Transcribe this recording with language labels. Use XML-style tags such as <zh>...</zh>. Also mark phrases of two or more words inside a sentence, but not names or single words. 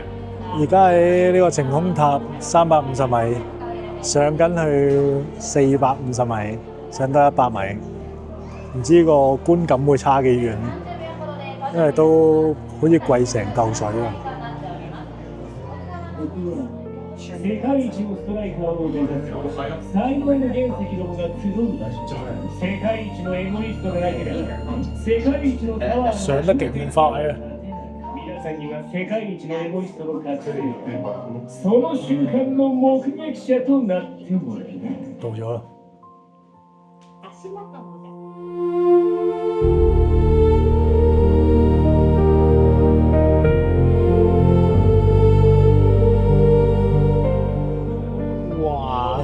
<yue>而家喺呢個晴空塔350米。上緊去450米，上多100米，唔知個觀感會差幾遠，因為都好似貴成嚿水啊！</yue> <ja>世界一のストライカーを目指す最高の原石どもが集う場所。世界一のエゴイストがなければ世界一のパワー</ja> <yue>上得勁快啊！</yue> <ja>皆さんには世界一のエゴイストの活躍、その瞬間の目撃者となってもらう。</ja> <yue>到咗啦！哇！</yue>